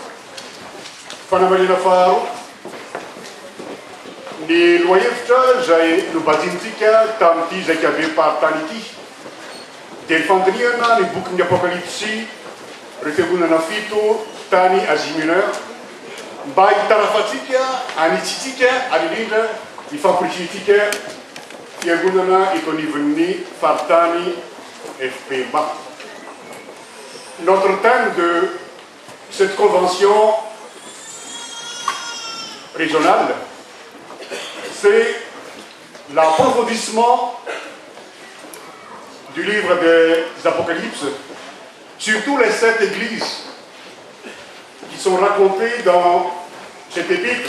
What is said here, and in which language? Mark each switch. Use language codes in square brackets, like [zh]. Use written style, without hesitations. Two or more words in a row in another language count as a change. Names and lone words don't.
[mg] Fanamarihana faharoa, ny lohahevitra izay nobajinitsika tamin'ity zakabe-paritany ity dia ny fandinihana ny bokin'ny Apokalypsy ireo fiangonana fito tany Asie Mineure mba hitarafatsika anitsitsika ary indrindra hifampirisihtsika fiangonana eto anivon'ny faritany FPMA. [fr] Notre thème de cette convention régionale, c'est l'approfondissement du livre des Apocalypses, surtout les 7 églises qui sont racontées dans cet épître.